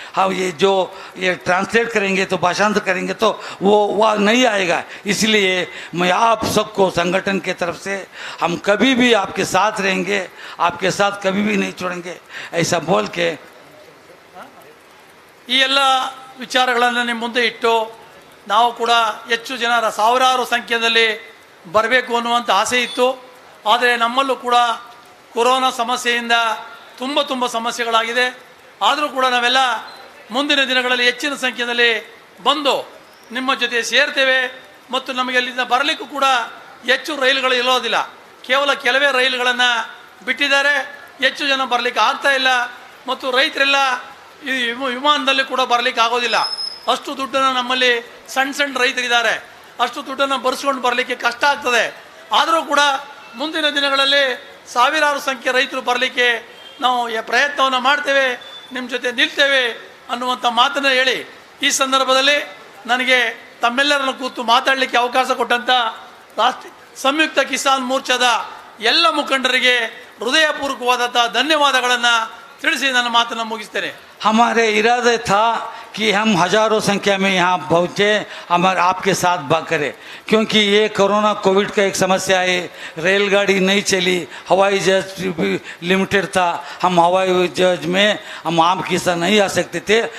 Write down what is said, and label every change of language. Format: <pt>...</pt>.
<hi>हम ये ट्रांसलेट करेंगे तो भाषांतर करेंगे तो वो नहीं आएगा, इसलिए मैं आप सबको संगठन के तरफ से हम कभी भी आपके साथ रहेंगे, आपके साथ कभी भी नहीं छोड़ेंगे, ऐसा बोल के</hi> <kn>ಈ ಎಲ್ಲ ವಿಚಾರಗಳನ್ನು ನಿಮ್ಮ ಮುಂದೆ ಇಟ್ಟು ನಾವು ಕೂಡ ಹೆಚ್ಚು ಜನರ ಸಾವಿರಾರು ಸಂಖ್ಯೆಯಲ್ಲಿ ಬರಬೇಕು ಅನ್ನುವಂಥ ಆಸೆ ಇತ್ತು. ಆದರೆ ನಮ್ಮಲ್ಲೂ ಕೂಡ ಕೊರೋನಾ ಸಮಸ್ಯೆಯಿಂದ ತುಂಬ ಸಮಸ್ಯೆಗಳಾಗಿದೆ. ಆದರೂ ಕೂಡ ನಾವೆಲ್ಲ ಮುಂದಿನ ದಿನಗಳಲ್ಲಿ ಹೆಚ್ಚಿನ ಸಂಖ್ಯೆಯಲ್ಲಿ ಬಂದು ನಿಮ್ಮ ಜೊತೆ ಸೇರ್ತೇವೆ. ಮತ್ತು ನಮಗೆ ಅಲ್ಲಿಂದ ಬರಲಿಕ್ಕೂ ಕೂಡ ಹೆಚ್ಚು ರೈಲುಗಳು ಇರೋದಿಲ್ಲ, ಕೇವಲ ಕೆಲವೇ ರೈಲುಗಳನ್ನು ಬಿಟ್ಟಿದ್ದಾರೆ. ಹೆಚ್ಚು ಜನ ಬರಲಿಕ್ಕೆ ಆಗ್ತಾ ಇಲ್ಲ. ಮತ್ತು ರೈತರೆಲ್ಲ ಈ ವಿಮಾನದಲ್ಲಿ ಕೂಡ ಬರಲಿಕ್ಕೆ ಆಗೋದಿಲ್ಲ. ಅಷ್ಟು ದುಡ್ಡನ್ನು ನಮ್ಮಲ್ಲಿ ಸಣ್ಣ ರೈತರಿದ್ದಾರೆ, ಅಷ್ಟು ದುಡ್ಡನ್ನು ಬರೆಸ್ಕೊಂಡು ಬರಲಿಕ್ಕೆ ಕಷ್ಟ ಆಗ್ತದೆ. ಆದರೂ ಕೂಡ ಮುಂದಿನ ದಿನಗಳಲ್ಲಿ ಸಾವಿರಾರು ಸಂಖ್ಯೆ ರೈತರು ಬರಲಿಕ್ಕೆ ನಾವು ಪ್ರಯತ್ನವನ್ನು ಮಾಡ್ತೇವೆ, ನಿಮ್ಮ ಜೊತೆ ನಿಲ್ತೇವೆ ಅನ್ನುವಂಥ ಮಾತನ್ನು ಹೇಳಿ ಈ ಸಂದರ್ಭದಲ್ಲಿ ನನಗೆ ತಮ್ಮೆಲ್ಲರನ್ನು ಕೂತು ಮಾತಾಡಲಿಕ್ಕೆ ಅವಕಾಶ ಕೊಟ್ಟಂಥ ಸಂಯುಕ್ತ ಕಿಸಾನ್ ಮೋರ್ಚಾದ ಎಲ್ಲ ಮುಖಂಡರಿಗೆ ಹೃದಯಪೂರ್ವಕವಾದಂಥ ಧನ್ಯವಾದಗಳನ್ನು ತಿಳಿಸಿ ನನ್ನ ಮಾತನ್ನು ಮುಗಿಸ್ತೇನೆ.</kn> <hi>हमारे इरादे था कि हम हज़ारों संख्या में यहाँ पहुँचे, हमारे आपके साथ बात करें, क्योंकि ये कोरोना कोविड का एक समस्या है. रेलगाड़ी नहीं चली, हवाई जहाज भी लिमिटेड था, हम हवाई जहाज में हम आम किसान नहीं आ सकते थे.</hi>